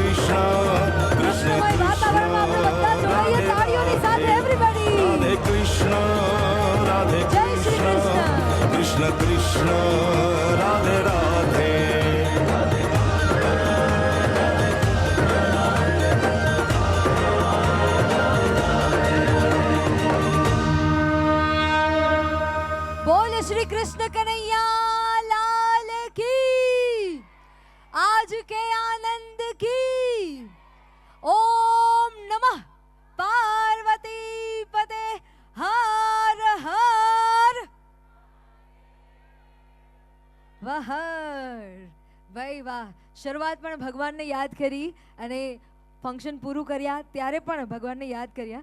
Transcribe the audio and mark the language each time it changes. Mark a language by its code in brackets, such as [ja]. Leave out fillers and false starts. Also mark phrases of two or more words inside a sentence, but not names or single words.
[hi] कृष्ण कृष्ण [gu] વાતાવરણમાં આપણે બધા જોડાઈએ તાળીઓની સાથે એવરીબડી. [hi] राधे कृष्ण राधे [gu] જય શ્રી કૃષ્ણ. [hi] कृष्ण कृष्ण राधे राधे [gu] બોલ શ્રી કૃષ્ણ કનૈયા લાલ કી. [hi] आज के आनंद की. ओम नमः पार्वती पते हर हर વહર. [gu] ભાઈ વાહ, શરૂઆત પણ ભગવાનને યાદ કરી અને ફંક્શન પૂરું કર્યા ત્યારે પણ ભગવાનને યાદ કર્યા.